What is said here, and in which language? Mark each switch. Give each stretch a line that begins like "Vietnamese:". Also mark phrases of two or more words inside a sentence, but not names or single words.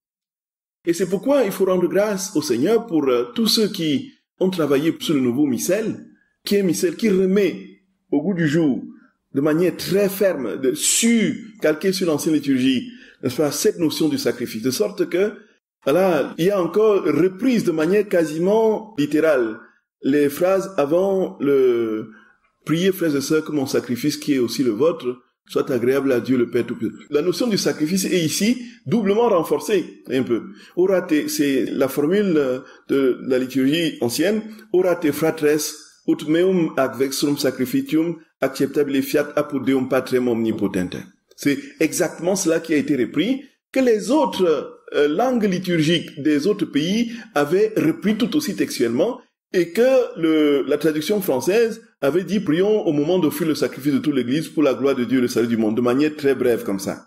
French: Et c'est pourquoi il faut rendre grâce au Seigneur pour tous ceux qui ont travaillé sur le nouveau missel, qui est un missel qui remet au goût du jour, de manière très ferme, calquée sur l'ancienne liturgie, n'est-ce pas, cette notion du sacrifice, de sorte que, voilà, il y a encore reprise de manière quasiment littérale les phrases avant le « Priez, frères et sœurs, que mon sacrifice, qui est aussi le vôtre, soit agréable à Dieu le Père Tout-Puissant ». La notion du sacrifice est ici doublement renforcée, un peu. C'est la formule de la liturgie ancienne,
Latin: « Orate fratres, ut meum ac vexrum sacrificium acceptabile fiat apud Deum Patrem omnipotentem ».
French: C'est exactement cela qui a été repris, que les autres langues liturgiques des autres pays avaient repris tout aussi textuellement, et que la traduction française avait dit « Prions au moment d'offrir le sacrifice de toute l'Église pour la gloire de Dieu et le salut du monde », de manière très brève comme ça.